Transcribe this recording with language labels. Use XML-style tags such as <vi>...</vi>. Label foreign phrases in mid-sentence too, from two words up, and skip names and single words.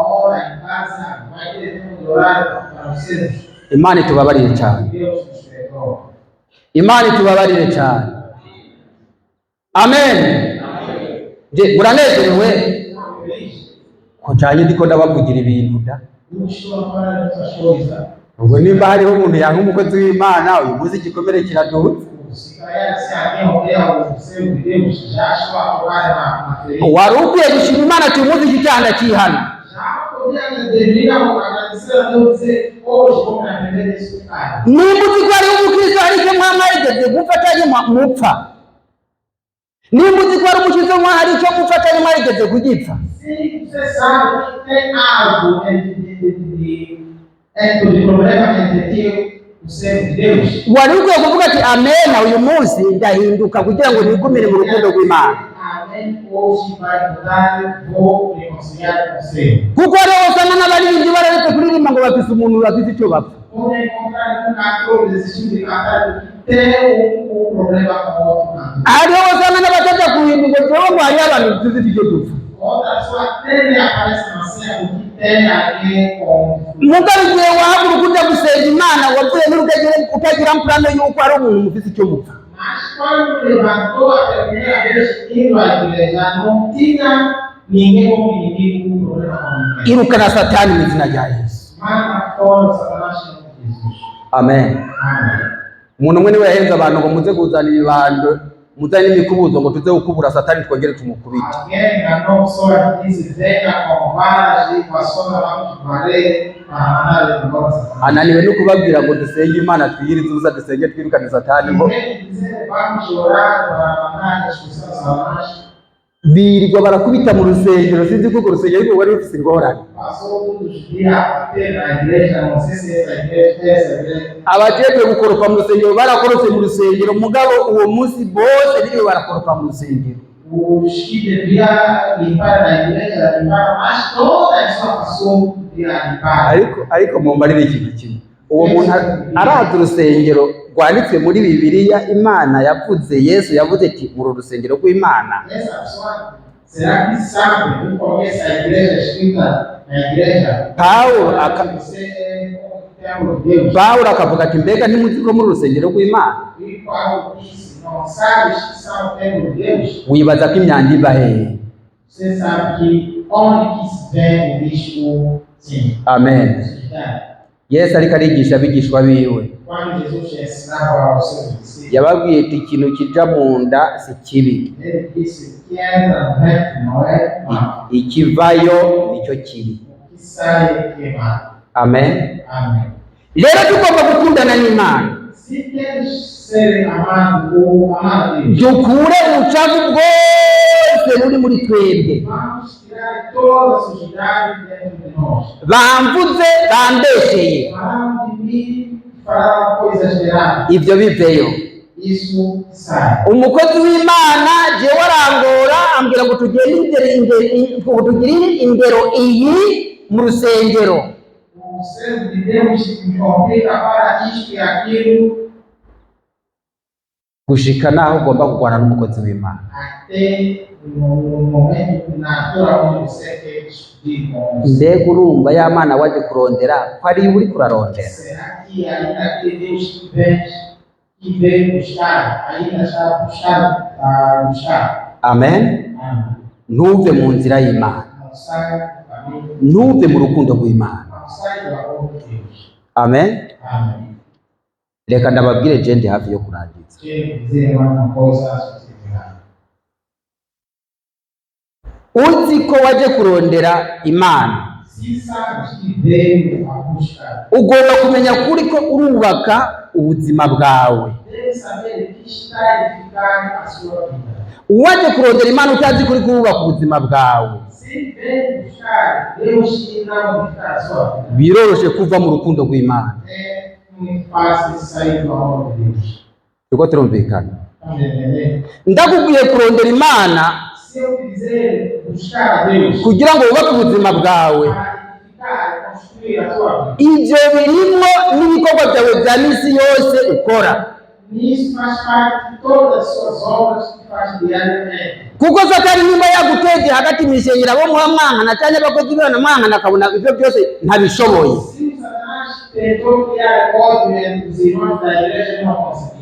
<rn>Imana itubabarire cyane, Imana itubabarire cyane. Amen. Je uranezerewe ko cyane ndiko ndabavugira ibintu da? Ubwo nimba hariho umuntu yanka umukozi w'Imana, uyu muzi igikomere kiraduze. Wari ukwiye gushima Imana ati umuzi igicanda cyihana. Nimba uzi ko ari umukristo ariko mwamwegeze gupfa cyangwa mupfa, nimba uzi ko ari umukizo mwa hari icyo gupfa cyangwa mwarigeze kugipfa.</rn> <pt>Se você sabe que tem algo entre o problema entre o servo de Deus,</pt> <rn>wari ukwiye kuvuga ati amena, uyu munsi ndahinduka kugira ngo nigumire mu rukundo rw'Imana.</rn> <pt>amém, hoje vai mudar, vou reconciliar com o Senhor.</pt> <rn>kuko rero usanga n'abaririmbyi bararetse kuririmba ngo bafise umuntu bafise icyo bapfa.</rn> <pt>Vou encontrar um cantor desistindo de cantar porque tem um problema com outro cantor.</pt> <rn>hariho usanga n'abatajya kuhimba ngo jewe ngo hariho abantu bafise icyo dupfa.</rn> <pt>Outra pessoa até aparece na cena porque tem alguém com.</pt> <rn>mugabo igihe wahaguruka ujya gusenga Imana wavuye muri utagira mpurano y'uko ari umuntu mufise icyo mupfa.</rn> <pt>Mas quando levantou a primeira vez indo à igreja, não tinha ninguém como inimigo um problema com ninguém.</pt> <rn>irukana Satani mu izina rya Yesu.</rn> <pt>Manda fora Satanás em nome de Jesus.</pt> <rn>Amen.</rn> <pt>Amém.</pt> <rn>umuntu umwe niwe yahenze abantu ngo muze kuzana ibibando muzane n'imikubuzo ngo tuze gukubura Satani twongere tumukubite.</rn> <pt>Alguém enganou pessoas, disse: venha com varas e vassoura, vamos varrer para mandar ele embora Satanás.</pt> <rn>ananiwe no kubabwira ngo dusenge Imana twiyirize ubusa dusenge twirukane Satani ngo</rn> <pt>Em vez de dizer vamos orar para mandar expulsar Satanás,</pt> <rn>birirwa barakubita mu rusengero. sinzi ko urwo rusengero ariko wari rufise ingorane.</rn> <pt>passou todos os dias a bater na igreja, não sei se essa igreja.</pt> <rn>abajejwe gukoropa mu rusengero barakorose mu rusengero, mugabo uwo munsi bose niwe barakoropa mu rusengero.</rn> <pt>Os que devia limpar na igreja limparam, mas toda a pessoa passou de limpar.</pt> <rn>ariko mumbarire ikintu kimwe, uwo muntu arazi urusengero rwanditswe muri Bibiliya Imana yavuze, Yesu yavuze ati muri urusengero rw'Imana.</rn> <pt>Essa pessoa, será que sabe, não conhece a igreja escrita na igreja? Você é o templo de Deus.</pt> <rn>Paulo akavuga ati mbega ntimuzi ko muri urusengero rw'Imana.</rn> <pt>E Paulo disse: não sabes que são o templo de Deus?</pt> <rn>wibaza ko imyanda iva hehe?</rn> <pt>Você sabe que onde que se vê o lixo? Sim.</pt> <rn>Amen. Yesu ariko arigisha abigishwa biwe,</rn> <pt>Quando Jesus ensinava aos seus discípulos,</pt> <rn>yababwiye ati ikintu kija mu nda si kibi,</rn> <pt>ele disse: o que entra no ventre não é mal,</pt> <rn>ikivayo nicyo kibi.</rn> <pt>o que sai é que é mal.</pt> <rn>Amen.</rn> <pt>Amém.</pt> <rn>rero tugomba gukundana n'Imana,</rn> <pt>Se queres ser amado ou amado de Deus,</pt> <rn>dukure ubucafu bwose buri muri twebwe.</rn> <pt>vamos tirar toda a sujidade dentro de nós.</pt> <rn>bamvuze bambesheye,</rn> <pt>Falaram de mim, falaram coisas erradas.</pt> <rn>ibyo biveyo.</rn> <pt>Isso sai.</pt> <rn>umukozi w'Imana jewe arangora ambwira ngo tugire indero iyi mu rusengero.</rn> <pt>O servo de Deus me complica para isto e aquilo,</pt> <rn>gushika naho ugomba kurwana n'umukozi w'Imana.</rn> <pt>até no momento, na altura onde você quer discutir com o Senhor.</pt> <rn>mbega urumva ya Mana waje kurondera ko ari uri kurarondera?</rn> <pt>Será que ainda aquele Deus que veio buscar, ainda está buscar?</pt> <rn>Amen.</rn> <pt>Amém.</pt> <rn>ntuve mu nzira y'Imana,</rn> <pt>Não sai do caminho,</pt> <rn>ntuve mu rukundo rw'Imana.</rn> <pt>não sai do amor de Deus.</pt> <rn>Amen.</rn> <pt>Amém.</pt> <rn>reka ndababwire je ndi hafi yo kurangiza.</rn> <pt>Quero dizer uma coisa à sociedade.</pt> <rn>uzi ko waje kurondera Imana,</rn> <pt>Se sabes que veio a buscar,</pt> <rn>ugomba kumenya kuri ko urubaka ubuzima bwawe.</rn> <pt>deve saber que está edificando a sua vida.</pt> <rn>uwaje kurondera Imana utazi kuri kubaka ubuzima bwawe,</rn> <pt>Se veio buscar Deus que não edificar a sua vida,</pt> <rn>biroroshe kuva mu rukundo rw'Imana.</rn> <pt>é muito fácil sair do amor de Deus.</pt> <rn>Turiko turumvikana?</rn> <pt>Estão entendendo?</pt> <rn>ndakubwiye kurondera Imana</rn> <pt>Se eu quiser buscar a Deus</pt> <rn>kugira ngo wubake ubuzima bwawe,</rn> <pt>para edificar e construir a sua vida,</pt> <rn>ibyo birimo n'ibikorwa byawe bya misi yose ukora.</rn> <pt>nisso faz parte de todas as suas obras que faz diariamente.</pt> <rn>kuko Satani nimba yaguteje hagati mw'ishengero abo muha mwankana cyangwa abakozi b'Imana mwankana akabona ibyo byose ntabishoboye,</rn> <pt>Se o Satanás tentou criar ódio entre os irmãos da igreja, não conseguiu.</pt>